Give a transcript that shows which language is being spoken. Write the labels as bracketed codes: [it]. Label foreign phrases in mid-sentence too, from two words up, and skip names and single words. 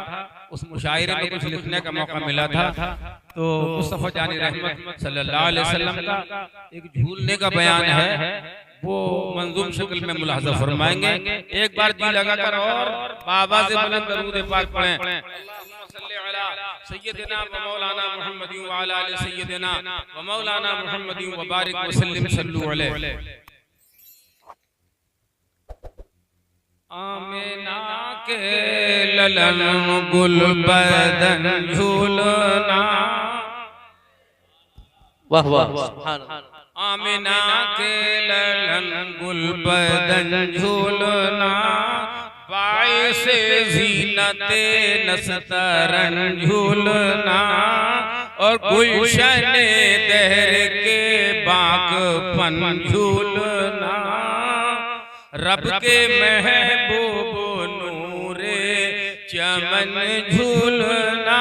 [ur] اس مشاعرے میں کچھ لکھنے کا موقع ملا تھا۔ تو مصطفیٰ جانِ رحمت [ar] صلى الله عليه وسلم [ur] کا ایک جھولنے کا بیان ہے، وہ منظوم شکل میں ملاحظہ فرمائیں گے. ایک بار جی لگا کر اور بابا سے بلند درود پاک پڑھیں. [ar] سيدنا و مولانا محمد و على آل سيدنا و مولانا محمد و بارك و سلم صلوا عليه. [ur] آمنہ کے للن گل بدن جھولنا, واہ واہ [ar] سبحان الله. [ur] آمنہ کے للن گل بدن جھولنا، باعثِ زینتِ نسترن جھولنا، اور گلشن دہر کے باغبان جھولنا، رب کے محبوب نورِ چمن جھولنا.